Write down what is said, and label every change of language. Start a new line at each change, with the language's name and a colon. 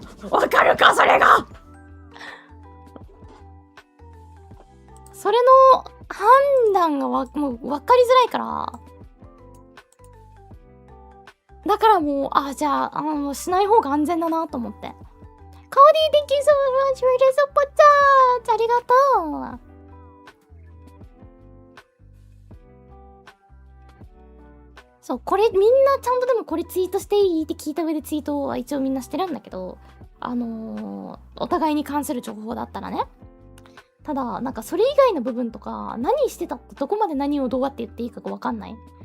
Japanese: わかるか、それが。それの判断がもう分かりづらいから。だからもう、じゃあ、もうしない方が安全だなと思って。
English: カオディ、thank you so much for the support chat!
Japanese: ありがとう。そう、これみんなちゃんとでもこれツイートしていいって聞いた上でツイートは一応みんなしてるんだけど、お互いに関する情報だったらね。ただ、それ以外の部分とか、何してたってどこまで何をどうやって言っていいかがわかんない。